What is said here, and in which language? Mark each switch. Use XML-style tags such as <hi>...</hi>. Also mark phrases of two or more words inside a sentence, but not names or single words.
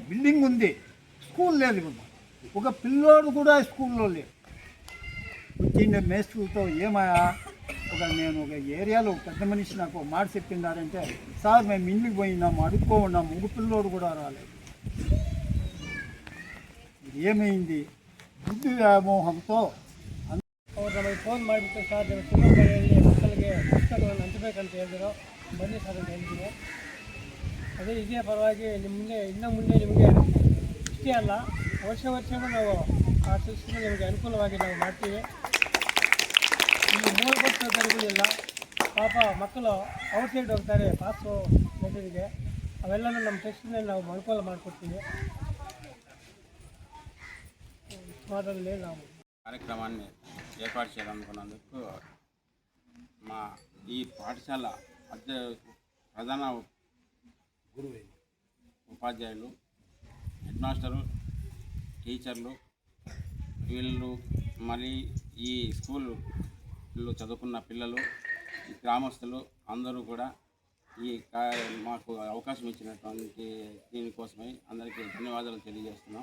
<te>బిల్డింగ్ ఉంది, స్కూల్ లేదు. ఒక పిల్లోడు కూడా స్కూల్లో లేడు. వచ్చిండే మేస్టర్లతో ఏమయ్యా, నేను ఒక ఏరియాలో పెద్ద మనిషి నాకు మాట చెప్పిండారంటే, సార్ మేము ఇంటికి పోయినాము, అడుక్కో ఉన్నాము, ఒక పిల్లోడు కూడా రాలేదు. ఏమైంది?</te> <kn>ದುಡ್ಡು ವ್ಯಾಮೋಹಂతో ಅವ್ರು ನಮಗೆ ಫೋನ್ ಮಾಡಿಬಿಟ್ಟು, ಸರ್ ನೀವು ತಿಮ್ಮಂಪಳ್ಳಿಯಲ್ಲಿ ಮಕ್ಕಳಿಗೆ ಪುಸ್ತಕಗಳನ್ನು ಹಂಚಬೇಕಂತ ಹೇಳಿದ್ರು, ಬನ್ನಿ ಸರ್ ಅಂತ ಹೇಳಿದ್ದೀನಿ. ಅದೇ ಇದೇ ಪರವಾಗಿ ಇನ್ನು ಮುಂದೆ ನಿಮಗೆ ಇಷ್ಟೇ ಅಲ್ಲ, ವರ್ಷವೂ ನಾವು ಆ ಸಿಸ್ಟಮ್ ನಿಮಗೆ ಅನುಕೂಲವಾಗಿ ನಾವು ಮಾಡ್ತೀವಿ. ಇಲ್ಲಿ ಮೂಲಭೂತ ಸೌಕರ್ಯಗಳಿಲ್ಲ, ಪಾಪ ಮಕ್ಕಳು ಔಟ್ಸೈಡ್ ಹೋಗ್ತಾರೆ ಪಾಸು ಮೆಟರಿಗೆ, ಅವೆಲ್ಲನೂ ನಮ್ಮ ಟೆಸ್ಟ್ನಲ್ಲಿ ನಾವು ಅನುಕೂಲ ಮಾಡಿಕೊಡ್ತೀವಿ.</kn> <te>కార్యక్రమాన్ని ఏర్పాటు చేయాలనుకున్నందుకు మా ఈ పాఠశాల ప్రధాన ఉపాధ్యాయులు,</te> <en>head master,</en> <te>టీచర్లు, వీళ్ళు మళ్ళీ ఈ స్కూల్లో చదువుకున్న పిల్లలు, గ్రామస్తులు అందరూ కూడా మాకు అవకాశం ఇచ్చినటువంటి దీనికోసమై అందరికీ ధన్యవాదాలు తెలియజేస్తున్నాం.</te>